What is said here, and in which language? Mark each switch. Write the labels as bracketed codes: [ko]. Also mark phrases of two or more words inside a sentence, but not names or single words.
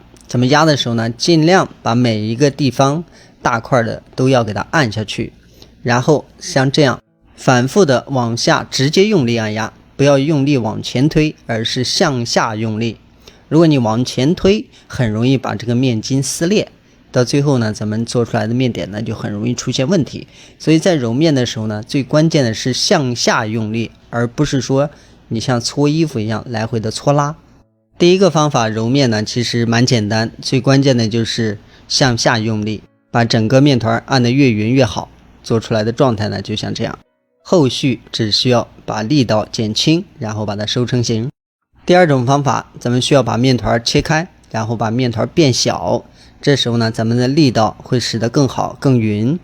[zh] 怎么压的时候呢，尽量把每一个地方大块的都要给它按下去，然后像这样反复的往下直接用力按压，不要用力往前推，而是向下用力。如果你往前推，很容易把这個面筋撕裂，到最後呢，咱們做出來的面點呢就很容易出現問題。所以在揉面的時候呢，最關鍵的是向下用力，而不是說你像搓衣服一樣來回的搓拉。第一個方法揉面呢其實蠻簡單，最關鍵的就是向下用力，把整個面團按得越圓越好，做出來的狀態呢就像這樣。後續只需要把力道減輕，然後把它收成型。第二種方法，咱們需要把面團切開，然後把面團變小，這時候呢咱們的力道會使得更好更勻。